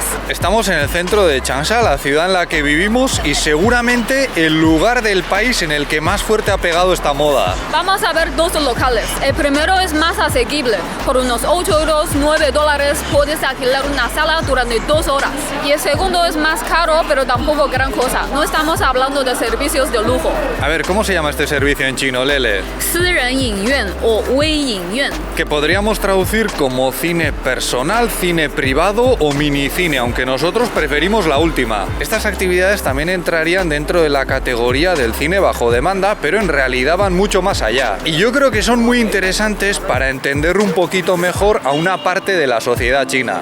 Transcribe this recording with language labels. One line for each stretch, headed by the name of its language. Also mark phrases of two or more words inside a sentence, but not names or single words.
Spanish: Estamos en el centro de Changsha, la ciudad en la que vivimos y seguramente el lugar del país en el que más fuerte ha pegado esta moda. Vamos a ver dos locales. El primero es más asequible. Por unos 8 euros, 9 dólares puedes alquilar una sala durante 2 horas. Y el segundo es más caro, pero tampoco gran cosa. No estamos hablando de servicios de lujo. A ver, ¿cómo se llama este servicio en chino, Lele?
Chinese: 私人影院 o 微影院.
Spanish: Que podríamos traducir como cine personal, cine privado o minicine, aunque nosotros preferimos la última. Estas actividades también entrarían dentro de la categoría del cine bajo demanda, pero en realidad van mucho más allá. Y yo creo que son muy interesantes para entender un poquito mejor a una parte de la sociedad china.